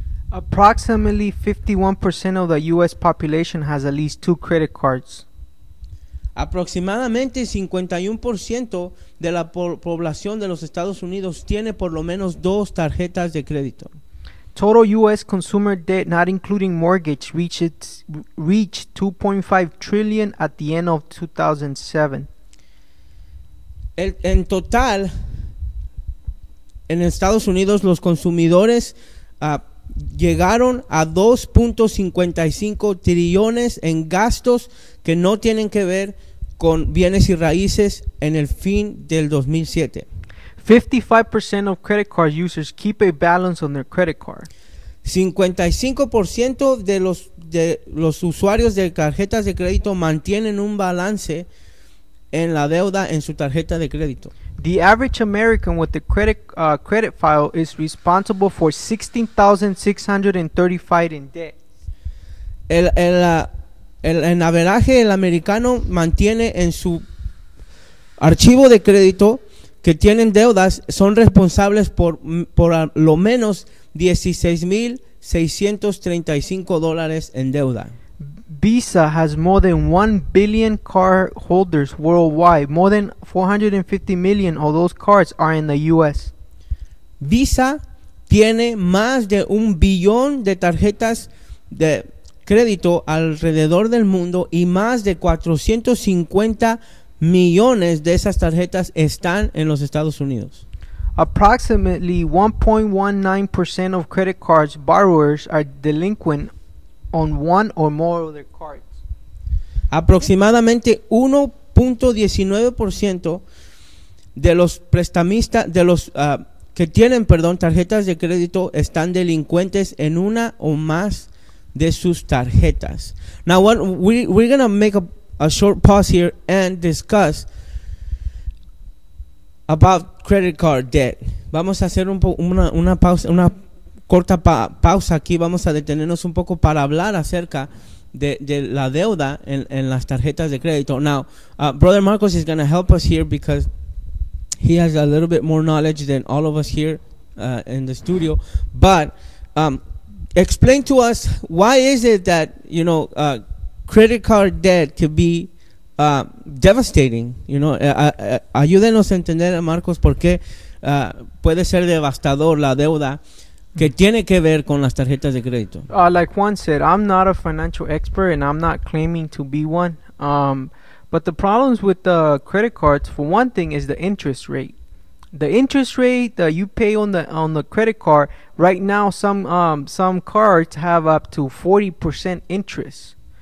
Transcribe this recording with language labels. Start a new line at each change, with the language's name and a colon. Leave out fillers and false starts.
English: Approximately 51% of the U.S. population has at least two credit cards.
Spanish: Aproximadamente 51% de la población de los Estados Unidos tiene por lo menos dos tarjetas de crédito.
English: Total U.S. consumer debt, not including mortgage, reached $2.5 trillion at the end of 2007.
Spanish: En total, en Estados Unidos, los consumidores llegaron a 2.55 trillones en gastos que no tienen que ver con bienes y raíces en el fin del 2007.
English: 55% of credit card users keep a balance on their credit card.
Spanish: 55% de los usuarios de tarjetas de crédito mantienen un balance en la deuda en su tarjeta de crédito.
English: The average American with a credit file is responsible for $16,635 in debt.
Spanish: El average americano mantiene en su archivo de crédito que tienen deudas, son responsables por lo menos $16,635 en deuda.
English: Visa has more than 1 billion cardholders worldwide. More than 450 million of those cards are in the U.S.
Spanish: Visa tiene más de un billón de tarjetas de crédito alrededor del mundo y más de 450 millones de esas tarjetas están en los Estados Unidos.
English: Approximately 1.19% of credit cards borrowers are delinquent on one or more of their cards.
Spanish: Aproximadamente 1.19% de los prestamistas, que tienen tarjetas de crédito, están delincuentes en una o más de sus tarjetas.
English: Now we're gonna make a short pause here and discuss about credit card debt.
Spanish: Vamos a hacer una corta pausa aquí. Vamos a detenernos un poco para hablar acerca de la deuda en las tarjetas de crédito.
English: Now, Brother Marcos is going to help us here because he has a little bit more knowledge than all of us here in the studio. But explain to us, why is it that, you know, credit card debt could be devastating, you know.
Spanish: Ayúdenos a entender, Marcos, por qué puede ser devastador la deuda que tiene que ver con las tarjetas de crédito.
English: Like Juan said, I'm not a financial expert and I'm not claiming to be one. But the problems with the credit cards, for one thing, is the interest rate. The interest rate that you pay on the credit card, right now some cards have up to 40% interest.